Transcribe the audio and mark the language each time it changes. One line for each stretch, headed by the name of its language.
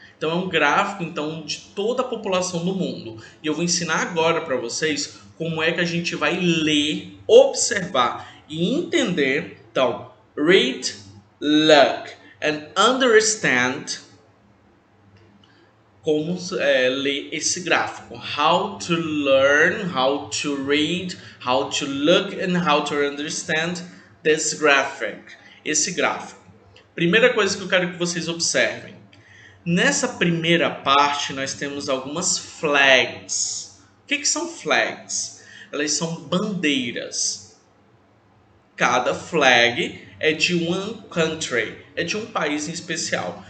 Portuguese: Então é um gráfico de toda a população do mundo. E eu vou ensinar agora para vocês como é que a gente vai ler, observar e entender. Então,
English: read, look and understand
Portuguese: como ler esse gráfico.
English: How to learn, how to read, how to look and how to understand this graphic.
Portuguese: Esse gráfico. Primeira coisa que eu quero que vocês observem. Nessa primeira parte nós temos algumas flags. O que são flags? Elas são bandeiras. Cada flag é de
English: one country,
Portuguese: é de um país em especial.